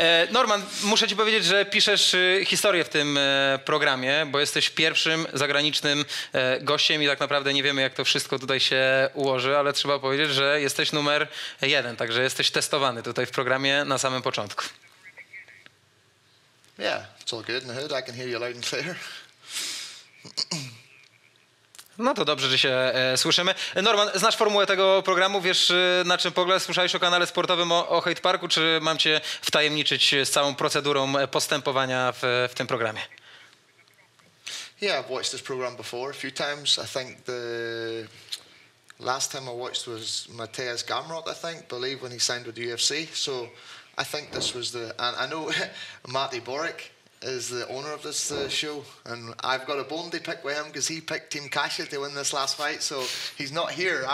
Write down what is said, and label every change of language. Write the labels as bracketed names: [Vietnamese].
[Polish] Norman, muszę ci powiedzieć, że piszesz historię w tym programie, bo jesteś pierwszym zagranicznym gościem i tak naprawdę nie wiemy, jak to wszystko tutaj się ułoży, ale trzeba powiedzieć, że jesteś numer 1, także jesteś testowany tutaj w programie na samym początku. [English] Yeah, it's all good in the hood. I can hear you loud and clear. [Polish] No to dobrze, że się słyszymy. Norman, znasz formułę tego programu? Wiesz, na czym polega? Słyszałeś o kanale sportowym, o Hejt Parku, czy mam cię wtajemniczyć z całą procedurą postępowania w tym programie? [English] Yeah, I've watched this program before a few times. I think the last time I watched was Maciej Turski, I believe, when he signed with UFC. So I think this was and I know Maciej Turski is the owner of this show, and I've got a bone to pick with him because he picked Team Kasia to win this last fight, so he's not here.